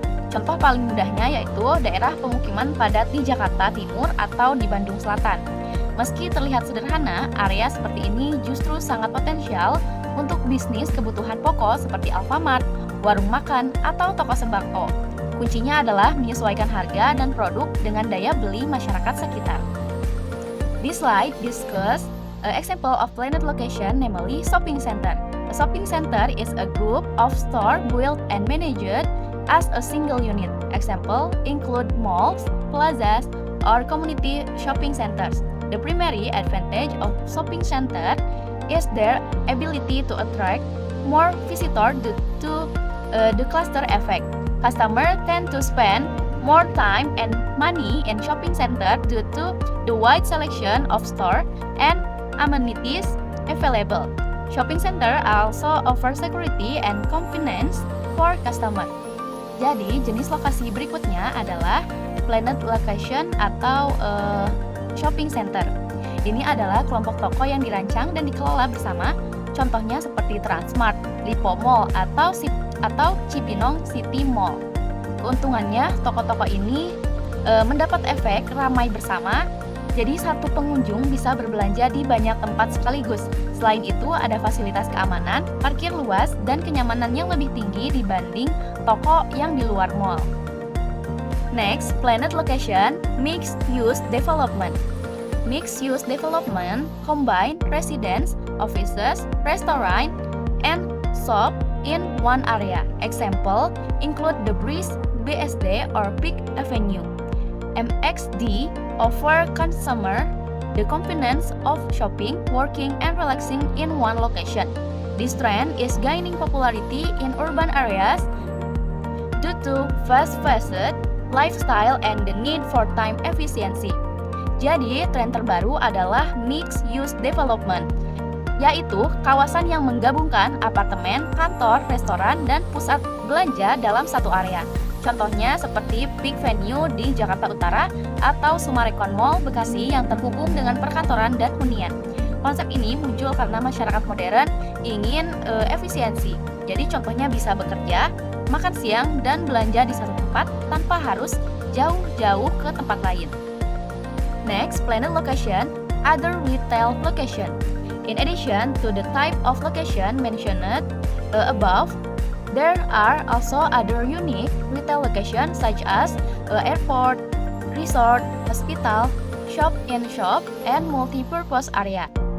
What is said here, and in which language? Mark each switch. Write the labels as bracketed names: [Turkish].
[Indonesian] Contoh paling mudahnya yaitu daerah pemukiman padat di Jakarta Timur atau di Bandung Selatan. Meski terlihat sederhana, area seperti ini justru sangat potensial untuk bisnis kebutuhan pokok seperti Alfamart, warung makan, atau toko sembako. Kuncinya adalah menyesuaikan harga dan produk dengan daya beli masyarakat sekitar. [English] This slide discuss an example of planned location, namely shopping center. A shopping center is a group of stores built and managed as a single unit. Example include malls, plazas, or community shopping centers. The primary advantage of shopping center is their ability to attract more visitors due to the cluster effect. Customers tend to spend more time and money in shopping center due to the wide selection of stores and amenities available. Shopping center also offer security and convenience for customers. [Indonesian] Jadi, jenis lokasi berikutnya adalah planned location atau shopping center. Ini adalah kelompok toko yang dirancang dan dikelola bersama, contohnya seperti Transmart, Lipo Mall, atau Cipinang City Mall. Keuntungannya, toko-toko ini mendapat efek ramai bersama, jadi satu pengunjung bisa berbelanja di banyak tempat sekaligus. Selain itu, ada fasilitas keamanan, parkir luas, dan kenyamanan yang lebih tinggi dibanding toko yang di luar mall. [English] Next, planned location, mixed use development. Mixed use development combine residence, offices, restaurant, and shop in one area. Example include the Breeze BSD or Peak Avenue. MXD offer consumer the convenience of shopping, working, and relaxing in one location. This trend is gaining popularity in urban areas due to fast-paced lifestyle and the need for time efficiency. [Indonesian] Jadi, tren terbaru adalah mixed-use development, yaitu kawasan yang menggabungkan apartemen, kantor, restoran, dan pusat belanja dalam satu area. Contohnya seperti Peak Venue di Jakarta Utara atau Sumarekon Mall Bekasi yang terhubung dengan perkantoran dan hunian. Konsep ini muncul karena masyarakat modern ingin efisiensi. Jadi contohnya bisa bekerja, makan siang, dan belanja di satu tempat tanpa harus jauh-jauh ke tempat lain. [English] Next, planned location, other retail location. In addition to the type of location mentioned above, there are also other unique retail locations such as airport, resort, hospital, shop-in-shop, and multi-purpose area.